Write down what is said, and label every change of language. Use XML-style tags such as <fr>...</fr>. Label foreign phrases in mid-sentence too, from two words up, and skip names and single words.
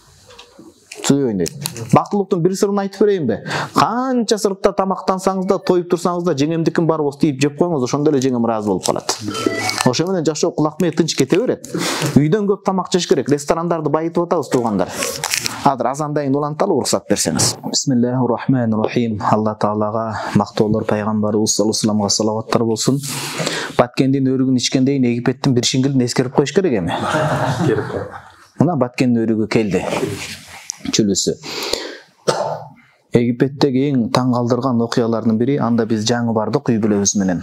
<ky>Бактылыктын бир сырын айтып берейинби? Канча сыртта тамактансаңыз да, тоюп турсаңыз да, жеңемдикин барып остип жеп коюңуз, ошондо эле жеңем ыраазы болуп калат. Ошо менен жашоо кулак-мээ тынч кете берет. Үйдөн көп тамак жеш керек. Ресторандарды байытып атабыз туугандар. Азыр азандайын уланталы уруксат берсеңиз.</ky> <ar>بسم الله الرحمن الرحيم.</ar> <ky>Алла таалага мактоолор пайгамбарыбыз</ky> <ar>صلى الله عليه</ar> <ky>вассаламга салаваттар болсун. Баткендин өрүгүн ичкендейин Египеттин бир шиңгилин эскерип коюш керек эми. Мына Баткендин өрүгү келди. Чүлүсү. Египеттеги эң таң калтырган окуялардын бири, анда биз жаңы бардык үй бүлөбүз менен.</ky>